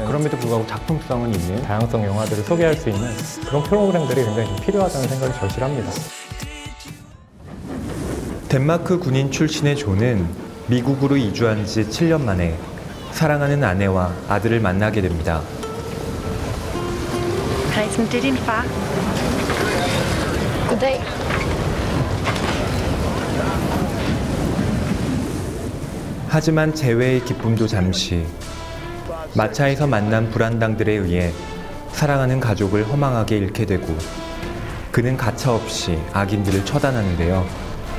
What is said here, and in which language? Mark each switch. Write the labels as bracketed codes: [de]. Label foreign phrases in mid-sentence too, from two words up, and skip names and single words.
[ko] 그럼에도 불구하고 작품성은 있는 다양성 영화들을 소개할 수 있는 그런 프로그램들이 굉장히 좀 필요하다는 생각이 절실합니다. 덴마크 군인 출신의 존은 미국으로 이주한 지 7년 만에 사랑하는 아내와 아들을 만나게 됩니다. [da] Kan jeg smide det din far? Goddag. [ko] 하지만 재회의 기쁨도 잠시, 마차에서 만난 불안당들에 의해 사랑하는 가족을 허망하게 잃게 되고 그는 가차없이 악인들을 처단하는데요.